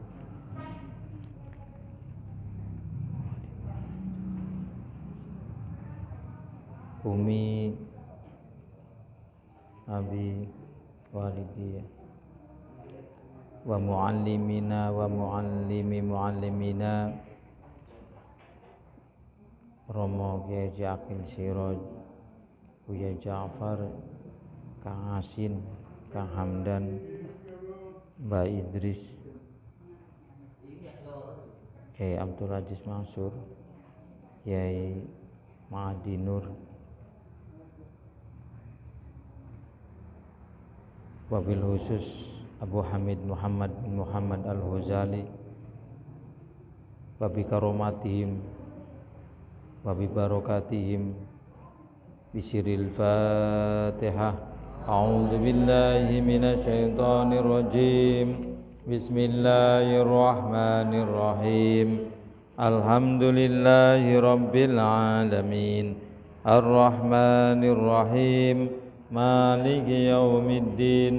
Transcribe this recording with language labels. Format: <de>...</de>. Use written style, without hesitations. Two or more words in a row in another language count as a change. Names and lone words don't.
<ar>أمي أبي والدي ومعلمينا ومعلمي معلمينا Romo Kiai Akin Siroj, Buya Ja'far, Kang Asin, Kang Hamdan, Mbak Idris, Kiai Abdul Aziz Mansur, Kiai Ma'adi Nur, وبالخصوص Abu Hamid Muhammad bin Muhammad Al-Huzali, وبكراماتهم وببركاتهم بسر الفاتحة. أعوذ بالله من الشيطان الرجيم. بسم الله الرحمن الرحيم الحمد لله رب العالمين. الرحمن الرحيم مالك يوم الدين.</ar>